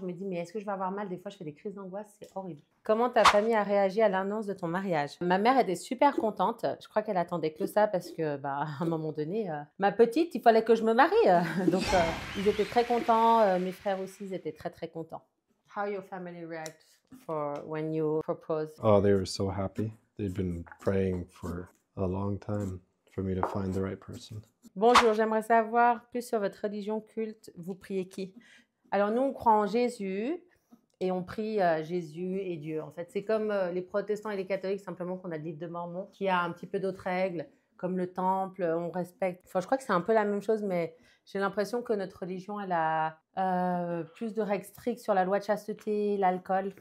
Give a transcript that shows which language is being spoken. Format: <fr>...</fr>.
<fr>Je me dis mais est-ce que je vais avoir mal? Des fois je fais des crises d'angoisse, c'est horrible. Comment ta famille a réagi à l'annonce de ton mariage? Ma mère était super contente. Je crois qu'elle attendait que ça parce que à un moment donné, ma petite, il fallait que je me marie. Donc ils étaient très contents. Mes frères aussi, ils étaient très très contents.</fr> <en>How your family react for when you propose? Oh, they were so happy. They'd been praying for a long time for me to find the right person.</en> <fr>Bonjour, j'aimerais savoir plus sur votre religion culte. Vous priez qui? Alors nous, on croit en Jésus et on prie Jésus et Dieu. En fait, c'est comme les protestants et les catholiques, simplement qu'on a le livre de Mormon qui a un petit peu d'autres règles, comme le temple, on respecte. Enfin, je crois que c'est un peu la même chose, mais j'ai l'impression que notre religion, elle a plus de règles strictes sur la loi de chasteté, l'alcool.</fr>